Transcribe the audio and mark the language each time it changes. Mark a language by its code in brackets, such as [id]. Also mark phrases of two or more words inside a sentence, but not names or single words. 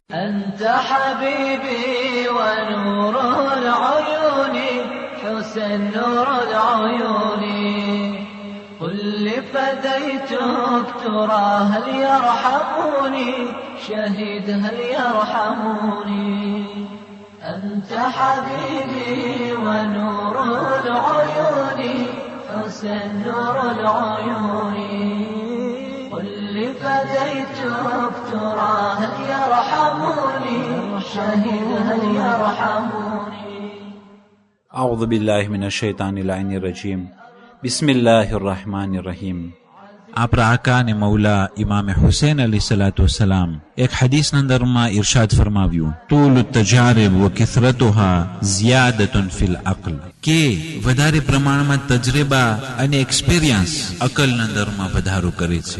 [ar] أنت حبيبي ونور العيون حسن نور العيون قل لفديتك ترى هل يرحموني شهيد هل يرحموني أنت حبيبي ونور العيون حسن نور العيون قل لفديتك ترى هل يرحموني شهيد هل يرحموني أعوذ بالله من الشيطان اللعين الرجيم بسم الله الرحمن الرحيم [gu] આપણા આકા અને મૌલા ઇમામે હુસૈન [ar] عليه الصلاة والسلام [gu] એક હદીસના અંદરમાં ઇરશાદ ફરમાવ્યું [ar] طول التجارب وكثرتها زيادة في العقل [gu] કે વધારે પ્રમાણમાં તજરબા અને એક્સપિરિયન્સ અકલના અંદરમાં વધારો કરે છે.